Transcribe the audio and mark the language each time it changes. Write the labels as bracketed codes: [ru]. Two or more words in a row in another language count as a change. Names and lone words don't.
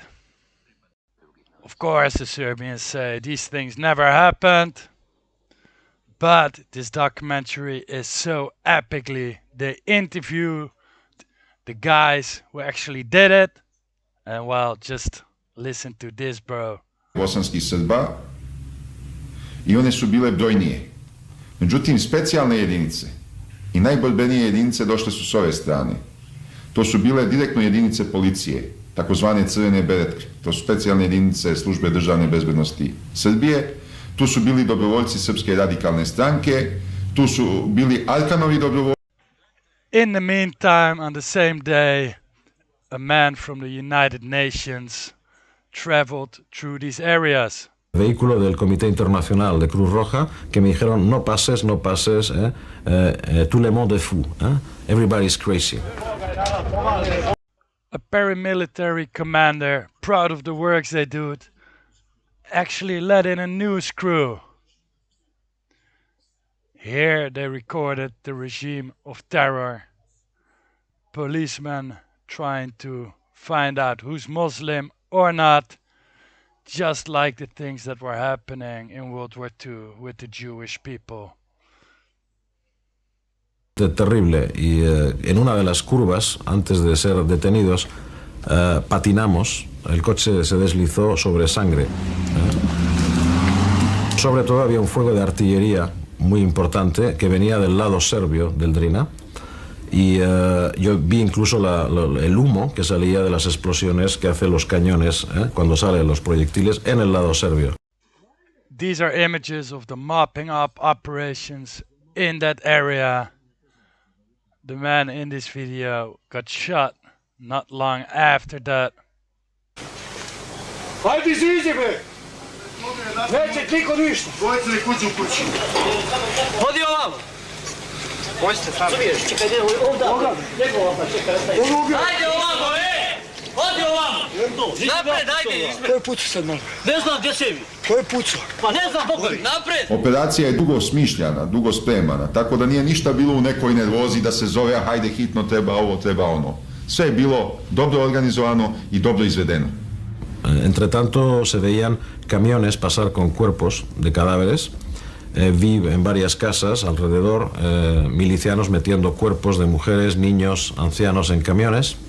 [en] Of course, the Serbians say these things never happened. But this documentary is so epically. They interview the guys who actually did it. And well, just listen to this, bro. [sr] Bosanskih Srba i one su bile brojnije. Međutim, specijalne jedinice i najborbenije jedinice došle su s ove strane. To su bile direktno jedinice policije, takozvane crvene beretke. To su specijalne jedinice službe državne bezbednosti Srbije. Tu su bili dobrovoljci Srpske radikalne stranke. Tu su bili Arkanovi dobrovoljci. [en] In the meantime, on the same day, a man from the United Nations traveled through these areas. [es] Vehículo del Comité Internacional de Cruz Roja que me dijeron no pases, [fr] tout le monde est fou, [en] everybody's crazy. A paramilitary commander, proud of the works they do, actually led in a news crew. Here they recorded the regime of terror. Policemen trying to find out who's Muslim or not. Just like the things that were happening in World War II with the Jewish people. Terrible. [es] Y en una de las curvas, antes de ser detenidos, patinamos. El coche se deslizó sobre sangre. Sobre todo había un fuego de artillería muy importante que venía del lado serbio del Drina. Y yo vi incluso el humo que salía de las explosiones que hacen los cañones cuando salen los proyectiles en el lado serbio. [en] These are images of the mopping up operations in that area. The man in this video got shot not long after that. [sr] Hajde iziđi bre! Neće niko ništa! Dvojci li kuću u kući? Hodi ovamo! Možete sam. Čekaj, ovdje. Hajde ovamo, Hodi ovamo! Napred, ajde, ispred! Ko je pucao sad malo? Ne znam gdje se vi. Ko je pucao? Pa ne znam, Bogovi, napred! Operacija je dugo smišljana, dugo spremana, tako da nije ništa bilo u nekoj nervozi da se zove hajde hitno treba ovo, treba ono. Sve je bilo dobro organizovano i dobro izvedeno. [es] Entre tanto se veían camiones pasar con cuerpos de cadáveres. Vi en varias casas alrededor milicianos metiendo cuerpos de mujeres, niños, ancianos en camiones.